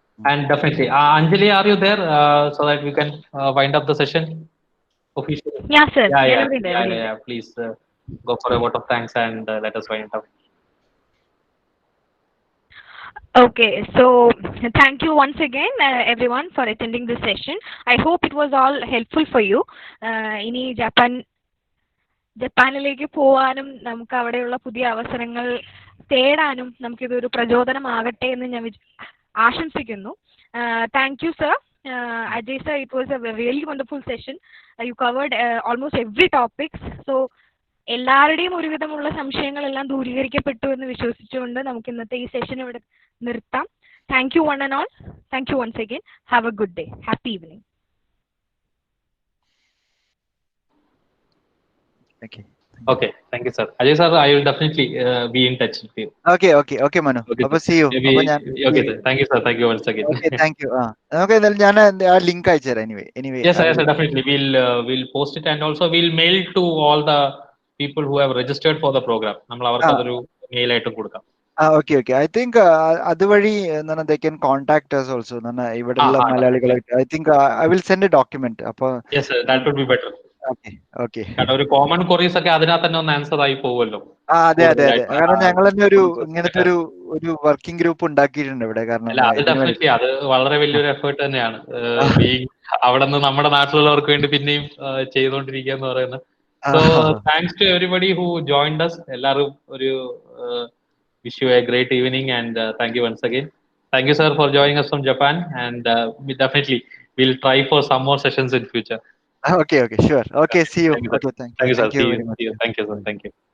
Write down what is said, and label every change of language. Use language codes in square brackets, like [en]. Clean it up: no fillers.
[en] And definitely, Anjali, are you there so that we can wind up the session officially? Yeah, sir. Yeah. Please go for a vote of thanks and let us wind up. Okay, so thank you once again everyone for attending this session. I hope it was all helpful for you. [ml] ഇനി ജപ്പാനിലേക്ക് പോവാനും നമുക്ക് അവിടെയുള്ള പുതിയ അവസരങ്ങൾ തേടാനും നമുക്കിതൊരു പ്രചോദനമാകട്ടെ എന്ന് ഞാൻ ആശംസിക്കുന്നു. [en] Thank you, sir. Ajay sir, it was a really wonderful session. You covered almost every topic. [ml] So എല്ലാവരുടെയും ഒരുവിധമുള്ള സംശയങ്ങളെല്ലാം ദൂരീകരിക്കപ്പെട്ടു എന്ന് വിശ്വസിച്ചുകൊണ്ട് നമുക്ക് ഇന്നത്തെ ഈ സെഷൻ ഇവിടെ നിർത്താം. [en] Thank you one and all. Thank you once again. Have a good day. Happy evening. Okay. Okay, thank you, sir. Ajay sir, I will definitely be in touch with you. Okay, Manu. Okay, [ml] അപ്പൊ [en] sir. see you. Maybe, [ml] അപ്പൊ ഞാൻ [en] okay, sir. Thank you once again. Okay thank you. [ml] നമുക്ക് എന്തായാലും ഞാൻ ആ link അയച്ചുതരാം. [en] Anyway Yes, sir, yes, sir, definitely. We'll post it, and also we'll mail to all the people who have registered for the program. [ml] നമ്മൾ അവർക്ക് അതൊരു mail ആയിട്ടും കൊടുക്കാം. [en] okay I think [ml] അതുവഴി എന്താണ് [en] They can contact us also. [ml] ഇവിടെയുള്ള മലയാളികളായിട്ട് [en] I think I will send a document. [ml] അപ്പൊ [en] Yes, sir, that would be better. Okay [ml] കാരണം ഒരു കോമൺ ക്വറീസ് ഒക്കെ അതിനകത്ത് തന്നെ ഒന്ന് ആൻസർ ആയി പോകുമല്ലോ. അതെ കാരണം ഞങ്ങൾ തന്നെ ഇങ്ങനത്തെ ഒരു വർക്കിംഗ് ഗ്രൂപ്പ് ഉണ്ടാക്കിയിട്ടുണ്ട് ഇവിടെ. കാരണം അല്ല, അത് ഡെഫിനറ്റ്ലി അത് വളരെ വലിയൊരു എഫേർട്ട് തന്നെയാണ്. അവിടെ നിന്ന് നമ്മുടെ നാട്ടിലുള്ളവർക്ക് വേണ്ടി പിന്നെയും ചെയ്തുകൊണ്ടിരിക്കുക എന്ന് പറയുന്നത്. [en] So thanks to everybody who joined us. [ml] എല്ലാവരും ഒരു [en] wish you a great evening, and thank you once again. Thank you, sir, for joining us from Japan, and we definitely will try for some more sessions in future. Okay, sure. Okay, see you. Thank you, sir. Okay, thank you. Thank you, sir. Thank you See very much. you. Thank you, sir. Thank you.